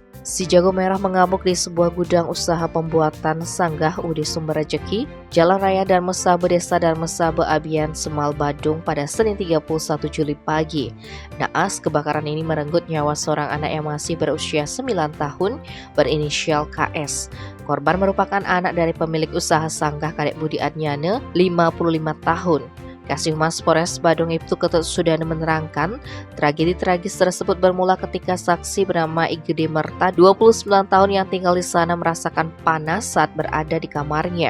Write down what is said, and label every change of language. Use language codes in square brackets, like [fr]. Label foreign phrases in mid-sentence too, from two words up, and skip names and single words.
[id] Si jago merah mengamuk di sebuah gudang usaha pembuatan sanggah Udi Sumber Rejeki, Jalan Raya Darmesaba, Desa Darmesaba, Abian, Semal, Badung pada Senin 31 Juli pagi. Naas, kebakaran ini merenggut nyawa seorang anak yang masih berusia 9 tahun berinisial KS. Korban merupakan anak dari pemilik usaha sanggah Kadek Budi Adnyane, 55 tahun. Kasih Humas Polres Badung Ibtu Ketut Sudana menerangkan, tragedi tragis tersebut bermula ketika saksi bernama Igede Merta, 29 tahun yang tinggal di sana merasakan panas saat berada di kamarnya.